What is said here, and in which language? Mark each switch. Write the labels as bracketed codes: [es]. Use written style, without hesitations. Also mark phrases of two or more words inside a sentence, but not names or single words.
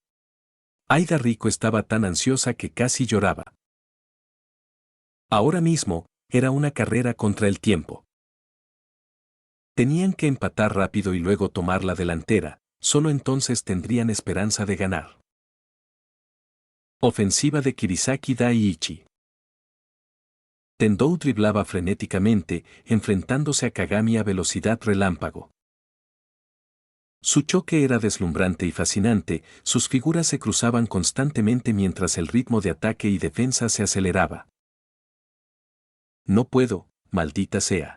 [es] Aida Rico estaba tan ansiosa que casi lloraba. Ahora mismo, era una carrera contra el tiempo. Tenían que empatar rápido y luego tomar la delantera, solo entonces tendrían esperanza de ganar. Ofensiva de Kirisaki Daiichi. Tendou driblaba frenéticamente, enfrentándose a Kagami a velocidad relámpago. Su choque era deslumbrante y fascinante, sus figuras se cruzaban constantemente mientras el ritmo de ataque y defensa se aceleraba. No puedo, maldita sea.